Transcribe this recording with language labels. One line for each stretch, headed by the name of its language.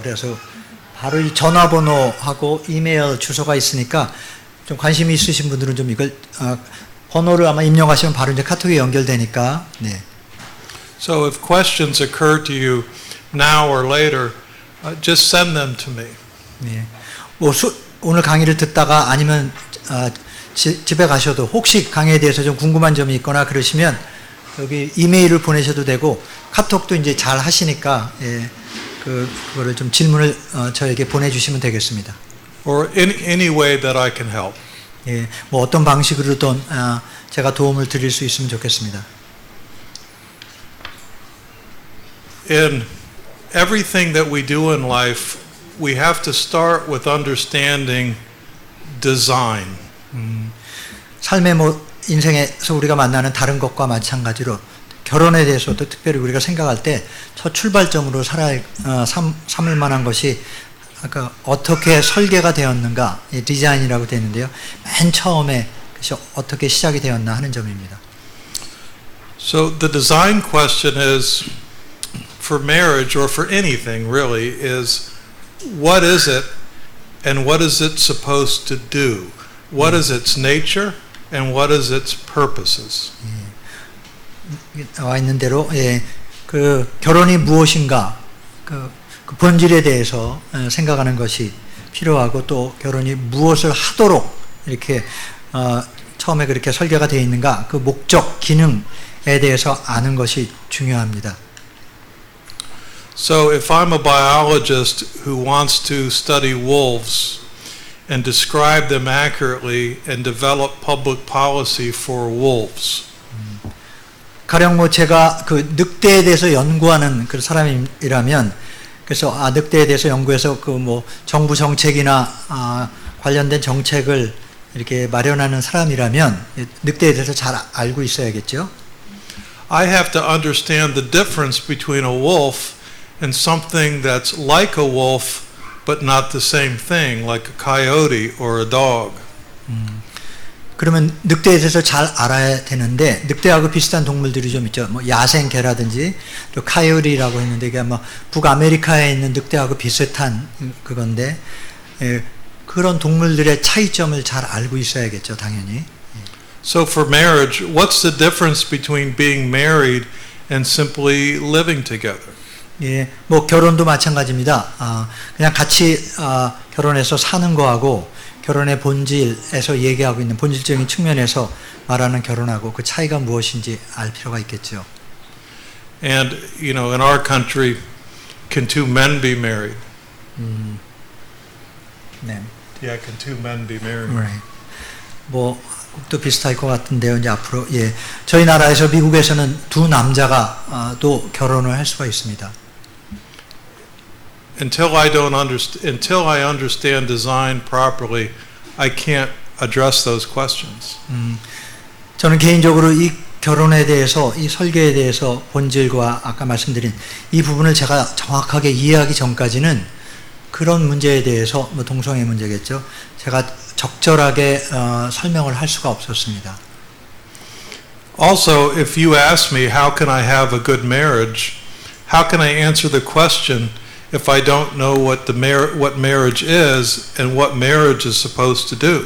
Korean: 그래서 바로 이 전화번호하고 이메일 주소가 있으니까 좀 관심이 있으신 분들은 좀 이걸 번호를 아마 입력하시면 바로 이제 카톡에 연결되니까. 네.
English: So if questions occur to you now or later, just send them to me.
Korean: 네. 오늘 강의를 듣다가 아니면 집에 가셔도 혹시 강의에 대해서 좀 궁금한 점이 있거나 그러시면 여기 이메일을 보내셔도 되고 카톡도 이제 잘 하시니까 그거를 좀 질문을 저에게 보내주시면 되겠습니다.
English: Or any way that I can help.
Korean: 예, 어떤 방식으로든 제가 도움을 드릴 수 있으면 좋겠습니다.
English: In everything that we do in life, we have to start with understanding design.
Korean: 삶의 인생에서 우리가 만나는 다른 것과 마찬가지로 결혼에 대해서도 특별히 우리가 생각할 때 첫 출발점으로 삼을 만한 것이 아까 어떻게 설계가 되었는가, 디자인이라고 되어 있는데요. 맨 처음에 그것이 어떻게 시작이 되었나 하는 점입니다.
English: So the design question is, for marriage or for anything really, is what is it and what is it supposed to do? What is its nature and what is its purposes?
Korean: 나와 있는 대로 그 결혼이 무엇인가 그 본질에 대해서 생각하는 것이 필요하고 또 결혼이 무엇을 하도록 이렇게 처음에 그렇게 설계가 되어 있는가 그 목적 기능에 대해서 아는 것이 중요합니다.
English: So if I'm a biologist who wants to study wolves and describe them accurately and develop public policy for wolves.
Korean: 가령 뭐 제가 그 늑대에 대해서 연구하는 그 사람이라면 그래서 늑대에 대해서 연구해서 그 뭐 정부 정책이나 관련된 정책을 이렇게 마련하는 사람이라면 늑대에 대해서 잘 알고 있어야겠죠.
English: I have to understand the difference between a wolf and something that's like a wolf but not the same thing, like a coyote or a dog.
Korean: 그러면 늑대에 대해서 잘 알아야 되는데 늑대하고 비슷한 동물들이 좀 있죠. 뭐 야생개라든지 또 카요리라고 했는데 이게 뭐 북아메리카에 있는 늑대하고 비슷한 그건데 그런 동물들의 차이점을 잘 알고 있어야겠죠, 당연히.
English: So for marriage, what's the difference between being married and simply living together?
Korean: 예, 뭐 결혼도 마찬가지입니다. 그냥 같이 결혼해서 사는 거하고 결혼의 본질에서 얘기하고 있는 본질적인 측면에서 말하는 결혼하고 그 차이가 무엇인지 알 필요가 있겠죠.
English: And you know, in our country, can two men be married?
Korean: 네.
English: Yeah, can two men be married? Right.
Korean: 뭐 또 비슷할 것 같은데요. 이제 앞으로 저희 나라에서 미국에서는 두 남자가 또 결혼을 할 수가 있습니다.
English: Until I understand design properly, I can't address those questions.
Korean: 저는 개인적으로 이 결혼에 대해서 이 설계에 대해서 본질과 아까 말씀드린 이 부분을 제가 정확하게 이해하기 전까지는 그런 문제에 대해서 뭐 동성애 문제겠죠. 제가 적절하게 설명을 할 수가 없었습니다.
English: Also, if you ask me how can I have a good marriage, how can I answer the question if I don't know what marriage is and what marriage is supposed to do?